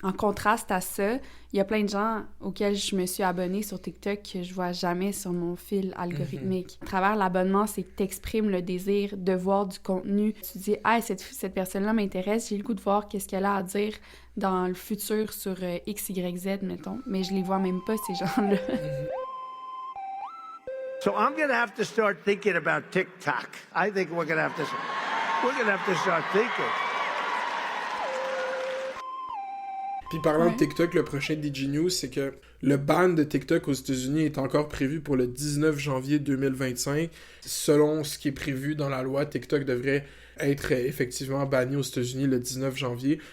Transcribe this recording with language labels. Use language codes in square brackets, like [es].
[fr] En contraste à ça, il y a plein de gens auxquels je me suis abonnée sur TikTok que je vois jamais sur mon fil algorithmique. À travers l'abonnement, c'est que tu exprimes le désir de voir du contenu. Tu dis « Ah, cette personne-là m'intéresse, j'ai le goût de voir qu'est-ce qu'elle a à dire dans le futur sur X, Y, Z, mettons. » Mais je les vois même pas, ces gens-là. [en] So I'm going to have to start thinking about TikTok. I think we're going to have to start thinking. [fr] Puis parlant de TikTok, le prochain DigiNews, c'est que le ban de TikTok aux États-Unis est encore prévu pour le 19 janvier 2025. Selon ce qui est prévu dans la loi, TikTok devrait être effectivement banni aux États-Unis le 19 janvier.